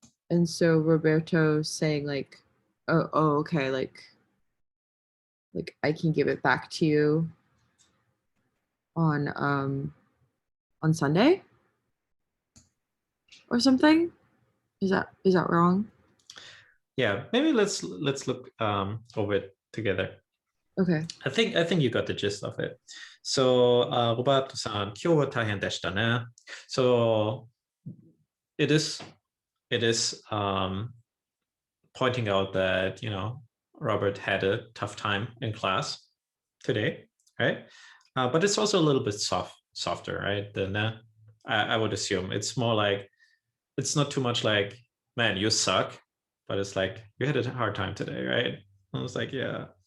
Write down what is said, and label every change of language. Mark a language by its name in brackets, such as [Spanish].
[English] And so Roberto's saying like, oh okay, like I can give it back to you on Sunday or something. Is that wrong? Yeah, maybe let's look over it together. Okay. I think you got the gist of it. So, [Japanese] Roberto-san, 今日は大変でしたね. [English] So, it is pointing out that, Robert had a tough time in class today, right? But it's also a little bit softer, right? I would assume it's more like, it's not too much like, man, you suck, but it's like, you had a hard time today, right? I was like, yeah.